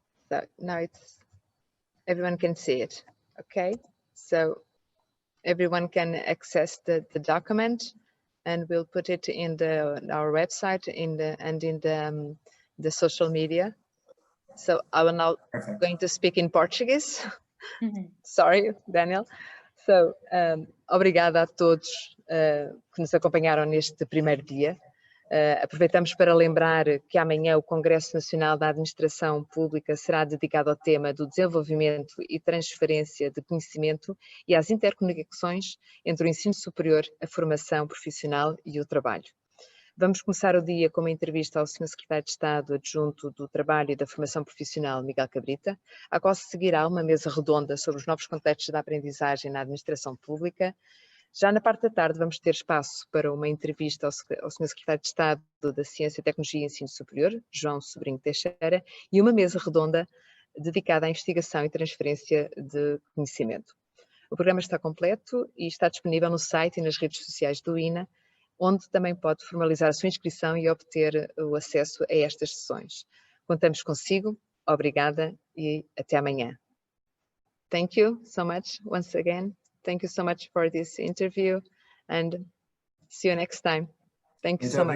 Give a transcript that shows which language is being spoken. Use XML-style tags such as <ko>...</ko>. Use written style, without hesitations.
<en>So now everyone can see it. Okay, so everyone can access the document, and we'll put it in our website and in the social media. So I will now going to speak in Portuguese. Sorry, Daniel.</en> <pt>So, obrigada a todos que nos acompanharam neste primeiro dia. Aproveitamos para lembrar que amanhã o Congresso Nacional da Administração Pública será dedicado ao tema do desenvolvimento e transferência de conhecimento e às interconexões entre o ensino superior, a formação profissional e o trabalho. Vamos começar o dia com uma entrevista ao Sr. Secretário de Estado Adjunto do Trabalho e da Formação Profissional, Miguel Cabrita, a qual se seguirá uma mesa redonda sobre os novos contextos da aprendizagem na administração pública. Já na parte da tarde vamos ter espaço para uma entrevista ao Sr. Secretário de Estado da Ciência, Tecnologia e Ensino Superior, João Sobrinho Teixeira, e uma mesa redonda dedicada à investigação e transferência de conhecimento. O programa está completo e está disponível no site e nas redes sociais do INA, onde também pode formalizar a sua inscrição e obter o acesso a estas sessões. Contamos consigo, obrigada e até amanhã.</pt> <en>Thank you so much once again. Thank you so much for this interview, and see you next time. Thank you so much.</en>